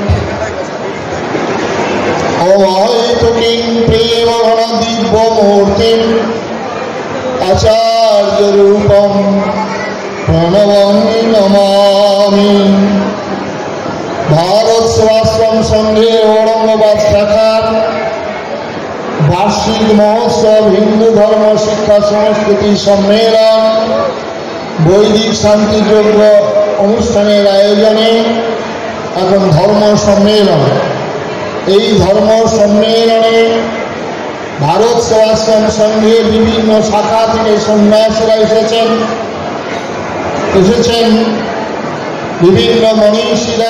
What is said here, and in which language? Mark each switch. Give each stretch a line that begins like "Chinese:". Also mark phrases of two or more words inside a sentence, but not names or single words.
Sanskrit: अवैतुकीं प्रेमघनदिव्यमूर्तिम् आचार्यरूपं प्रणवं नमामि।
Bangla: ভারত সেবাশ্রম সংঘে ঔরঙ্গাবাদ শাখার বার্ষিক মহোৎসব হিন্দু ধর্ম শিক্ষা সংস্কৃতি সম্মেলন বৈদিক শান্তিযজ্ঞ অনুষ্ঠানের আয়োজনে এখন ধর্ম সম্মেলন। এই ধর্ম সম্মেলনে ভারত সেবাশ্রম সংঘের বিভিন্ন শাখা থেকে সন্ন্যাসীরা এসেছেন বিভিন্ন মনীষীরা।